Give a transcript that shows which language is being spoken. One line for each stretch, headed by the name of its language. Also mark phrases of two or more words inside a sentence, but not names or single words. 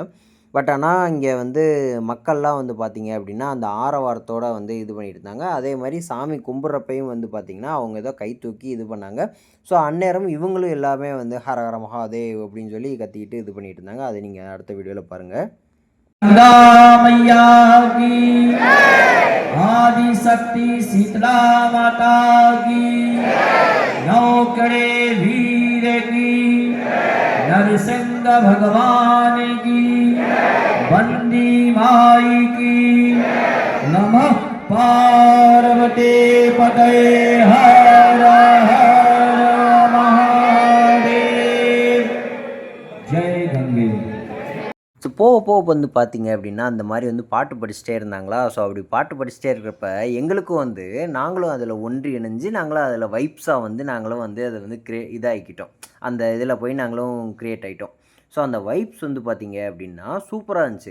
Tamil: பட் ஆனால் இங்கே வந்து மக்கள்லாம் வந்து பார்த்திங்க அப்படின்னா அந்த ஆரவாரத்தோடு வந்து இது பண்ணிகிட்டு இருந்தாங்க. அதே மாதிரி சாமி கும்பிட்றப்பையும் வந்து பார்த்திங்கன்னா அவங்க ஏதோ கை தூக்கி இது பண்ணாங்க. ஸோ அந்நேரம் இவங்களும் எல்லாமே வந்து
Hindi: हर हर महादेव
Tamil: அப்படின்னு சொல்லி கத்திக்கிட்டு இது பண்ணிகிட்டு இருந்தாங்க. அதை நீங்கள் அடுத்த வீடியோவில் பாருங்கள்.
Hindi: आदि शक्ति शीतला माता की, नौकड़े वीर की, नरसिंह भगवान की, बंदी माई की, नमः पार्वती पते हर हर महादेव, जय गंगे.
Tamil: இப்போது போக வந்து பார்த்திங்க அப்படின்னா அந்த மாதிரி வந்து பாட்டு படிச்சுட்டே இருந்தாங்களா. ஸோ அப்படி பாட்டு படிச்சுட்டே இருக்கிறப்ப எங்களுக்கும் வந்து நாங்களும் அதில் ஒன்றி இணைஞ்சு நாங்களும் அதில் வைப்ஸாக வந்து நாங்களும் வந்து அதை வந்து இதாகிக்கிட்டோம். அந்த இதில் போய் நாங்களும் க்ரியேட் ஆகிட்டோம். ஸோ அந்த வைப்ஸ் வந்து பார்த்திங்க அப்படின்னா சூப்பராக இருந்துச்சு.